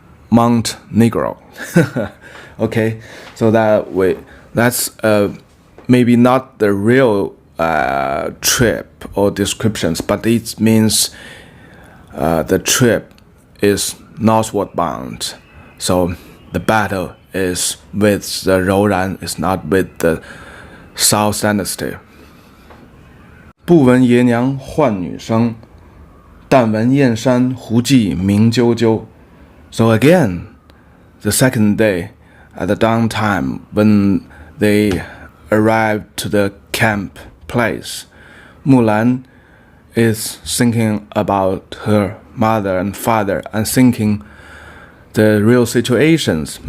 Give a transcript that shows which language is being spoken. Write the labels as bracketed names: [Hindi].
[English] Mount Negro. Okay, so that's maybe not the real trip or descriptions, but it means the trip is northward bound. So the battle is with the Rouran, is not with the South Dynasty. [Chinese] 不闻爷娘唤女声，但闻燕山胡骑鸣啾啾. [English] So again, the second day, at the dawn time, when they arrived to the camp place, Mulan is thinking about her mother and father and thinking the real situations.